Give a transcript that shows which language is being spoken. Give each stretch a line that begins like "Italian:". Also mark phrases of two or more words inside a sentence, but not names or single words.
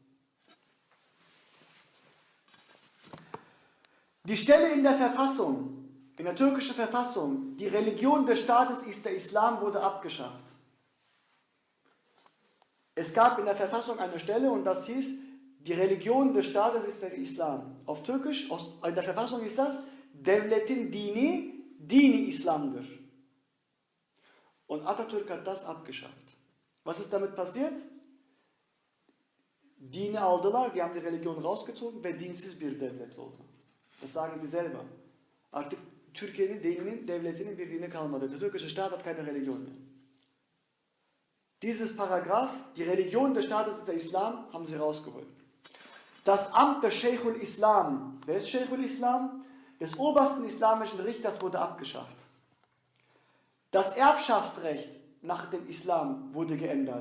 German: Die Stelle in der Verfassung, in der türkischen Verfassung, die Religion des Staates ist der Islam, wurde abgeschafft. Es gab in der Verfassung eine Stelle und das hieß, die Religion des Staates ist der Islam. Auf Türkisch, in der Verfassung ist das,
Turkish: devletin dini, dini İslam'dır.
German: Und Atatürk hat das abgeschafft. Was ist damit passiert?
Turkish: Dini aldılar,
German: die haben die Religion rausgezogen
Turkish: ve dinsiz bir devlet oldu.
German: Das sagen sie selber.
Turkish: Artık Türkiye'nin dininin, devletinin bir dini kalmadı.
German: Der türkische Staat hat keine Religion mehr. Dieses Paragraph, die Religion des Staates ist der Islam, haben sie rausgeholt. Das Amt des Sheikhul Islam, wer ist Sheikhul Islam? Des obersten islamischen Richters wurde abgeschafft. Das Erbschaftsrecht nach dem Islam wurde geändert.